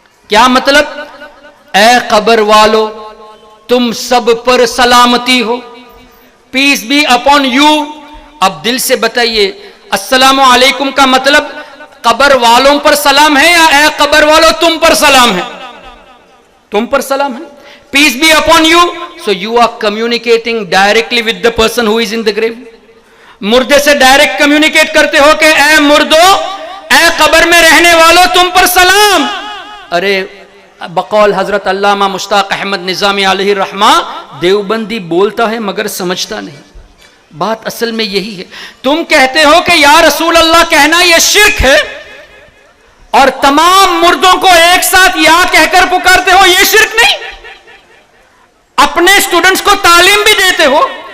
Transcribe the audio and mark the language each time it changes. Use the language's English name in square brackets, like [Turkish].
[Urdu] کیا مطلب؟ اے قبر والو تم سب پر سلامتی ہو، [English] Peace be upon you. [Urdu] اب دل سے بتائیے السلام علیکم کا مطلب قبر والوں پر سلام ہے یا اے قبر والو تم پر سلام ہے؟ تم پر سلام ہے. [English] Peace be upon you. So you are communicating directly with the person who is in the grave. [Urdu] مردے سے ڈائریکٹ کمیونیکیٹ کرتے ہو کہ اے مردو، اے قبر میں رہنے والوں تم پر سلام. ارے بقول حضرت علامہ مشتاق احمد نظامی علیہ الرحمہ، دیوبندی بولتا ہے مگر سمجھتا نہیں. بات اصل میں یہی ہے. تم کہتے ہو کہ یا رسول اللہ کہنا یہ شرک ہے، اور تمام مردوں کو ایک ساتھ یا کہہ کر پکارتے ہو، یہ شرک نہیں. اپنے اسٹوڈنٹس کو تعلیم بھی دیتے ہو،